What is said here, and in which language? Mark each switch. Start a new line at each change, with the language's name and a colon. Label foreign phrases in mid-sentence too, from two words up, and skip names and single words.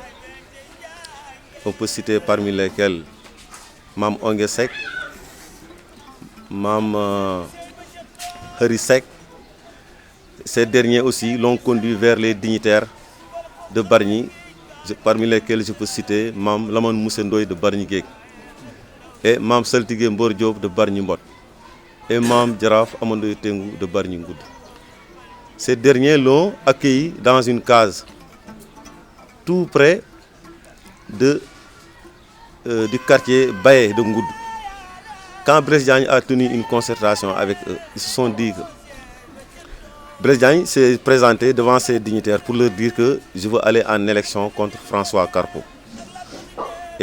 French: On peut citer parmi lesquels Mam Ongué Seck, Mam Hari Seck. Ces derniers aussi l'ont conduit vers les dignitaires de Bargny, parmi lesquels je peux citer Mam Lamane Moussé Ndoye de Bargny Guek et Mam Saltigué Mbor Diop de Bargny Mbot et Mam Djaraf Amandoye Tengou de Bargny Ngoud. Ces derniers l'ont accueilli dans une case tout près du quartier Baye de Ngoud. Quand Blaise Diagne a tenu une concertation avec eux, ils se sont dit que Blaise Diagne s'est présenté devant ces dignitaires pour leur dire que je veux aller en élection contre François Carpo.